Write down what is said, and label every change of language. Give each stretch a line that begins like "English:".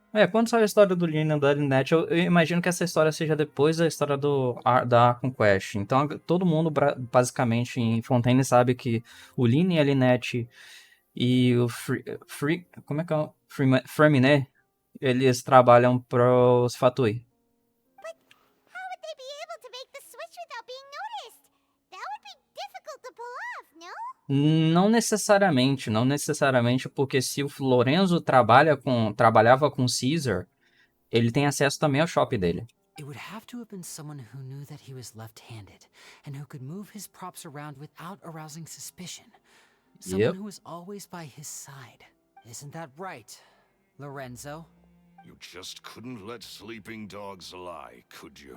Portuguese: Quando sai a história do Lina e da Lynette, eu imagino que essa história seja depois da história da Archon Quest. Então todo mundo, basicamente, em Fontaine sabe que o Lina e a Lynette e o como é que é? Freminet, eles trabalham pros Fatui.
English: But how would they be able to make the switch without being noticed? That would be difficult to pull off, no?
Portuguese: Não necessariamente, não necessariamente, porque se o Lorenzo trabalhava com Caesar, ele tem acesso também ao shop dele.
English: It would have to have been someone who knew that he was left-handed and who could move his props around without arousing suspicion. Someone who was always by his side. Isn't that right, Lorenzo? You just couldn't let sleeping dogs lie, could you?